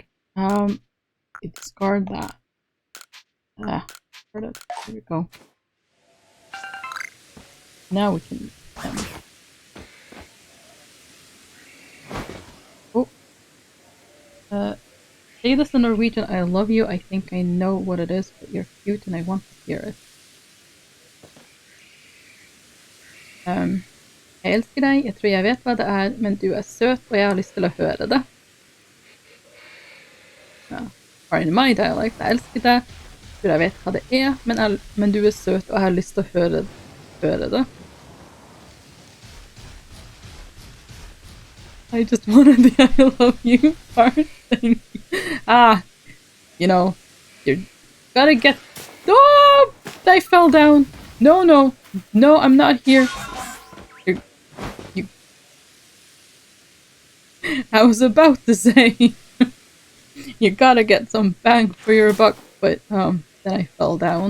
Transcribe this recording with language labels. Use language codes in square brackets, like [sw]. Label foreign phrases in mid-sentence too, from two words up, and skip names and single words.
[en] Discard that. There we go. Now we can. Say this in Norwegian. I love you. I think I know what it is, but you're cute and I want to hear it. [no] Jeg elsker deg. Jeg tror jeg vet hva det er, men du er søt, og jeg har lyst til å høre det. [en] Or in my dialect. [no] Jeg elsker deg. Jeg tror jeg vet hva det er, men du er søt, og jeg har lyst til å høre det. [en] I just wanted the I love you part. Thank you. You know, you gotta get. Oh! I fell down. No, no, no! I'm not here. You. I was about to say, you gotta get some bang for your buck, but then I fell down.